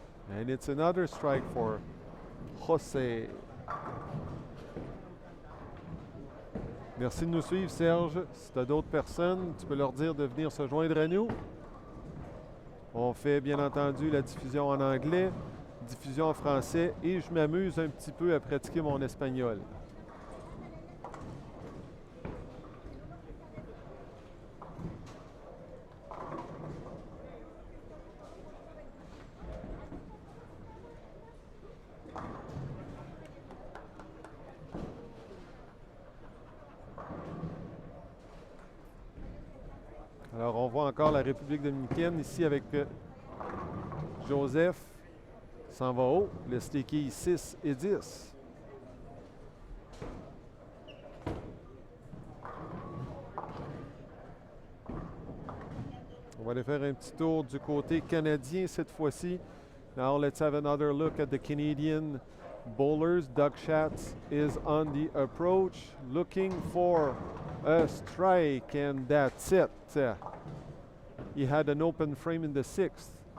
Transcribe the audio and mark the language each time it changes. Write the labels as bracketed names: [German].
[English] And it's another strike for José. [French] Merci de nous suivre, Serge. Si tu as d'autres personnes, tu peux leur dire de venir se joindre à nous. On fait bien entendu la diffusion en anglais, diffusion en français et je m'amuse un petit peu à pratiquer mon espagnol. Alors, on voit encore la République dominicaine ici avec Joseph. S'en va haut, le sticky 6 et 10. On va aller faire un petit tour du côté canadien cette fois-ci. [English] Now let's have another look at the Canadian bowlers. Doug Schatz is on the approach, looking for a strike, and that's it. He had an open frame in the 6th.